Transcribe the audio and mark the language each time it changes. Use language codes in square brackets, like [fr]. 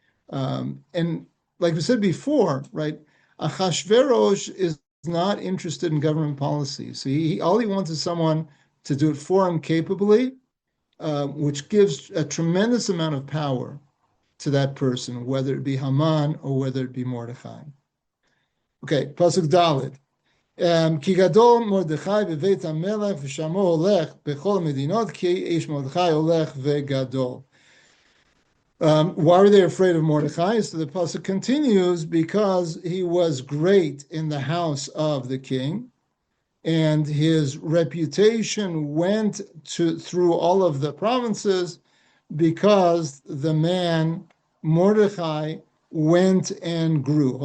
[en] And like we said before, right, Achashverosh is not interested in government policy. So all he wants is someone to do it for him capably, which gives a tremendous amount of power to that person, whether it be Haman or whether it be Mordechai. Okay, Pasuk Dalet. [he] כי גדול מרדכי בבית המלך ושמו הולך בכל המדינות כי איש מרדכי הולך וגדול. [en] Why were they afraid of Mordechai? So the pasuk continues, because he was great in the house of the king, and his reputation went through all of the provinces, because the man Mordechai went and grew.